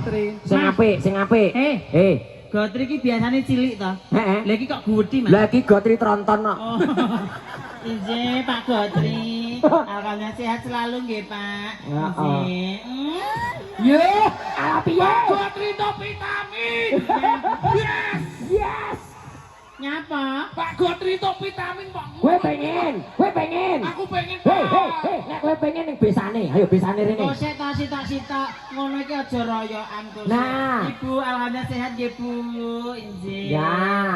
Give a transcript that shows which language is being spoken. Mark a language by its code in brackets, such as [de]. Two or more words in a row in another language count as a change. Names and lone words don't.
[jv] sing apik, sing apik. Gotri iki biasane cilik to. Heeh. Lah iki kok gedhi, Mas. Lah iki Gotri tronton kok. Oh. Injih, Pak Gotri. Alhamdulillah sehat selalu nggih, Pak. Nggih. Yo, ala piye? Gotri to vitamin. Yes. Yes. Nyapa? Pak Gotri to vitamin, Pak. Kowe pengen. Aku pengen, Hei, Pak. nek kowe pengen ning besane, ayo besane rene. Oh, sitok. Ngono iki aja royokan to. Nah. Ibu alhamdulillah sehat nggih, Bu. Injih. Ya.